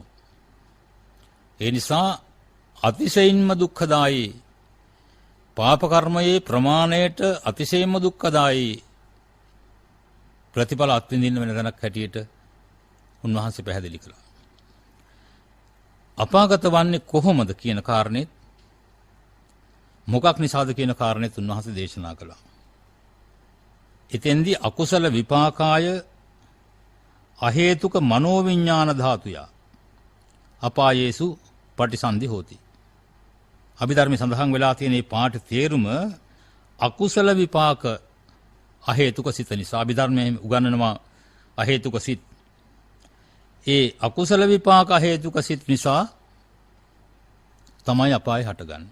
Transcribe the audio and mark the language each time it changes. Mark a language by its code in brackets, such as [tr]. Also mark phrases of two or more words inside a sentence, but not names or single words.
[si] ඒ නිසා අතිශයින්ම දුක්ඛදායී පාප කර්මයේ ප්‍රමාණයට අතිශයින්ම දුක්ඛදායී ප්‍රතිඵල අත්විඳින්න වෙන තැනක් හැටියට උන්වහන්සේ පැහැදිලි කළා. අපාගත වන්නේ කොහොමද කියන කාරණේත් මොකක් නිසාද කියන කාරණේත් උන්වහන්සේ දේශනා කළා. [pi] එතෙන්දී අකුසල විපාකාය අහේතුක මනෝවිඤ්ඤාණ ධාතුය අපායේසු පටිසන්ධි හෝති. [si] අභිධර්මයේ සඳහන් වෙලා තියෙන මේ පාඨ තේරුම අකුසල විපාක අහේතුක සිත නිසා. අභිධර්මයේ උගන්වනවා අහේතුක සිත්. ඒ අකුසල විපාක හේතුක සිත් නිසා තමයි අපාය හටගන්නේ.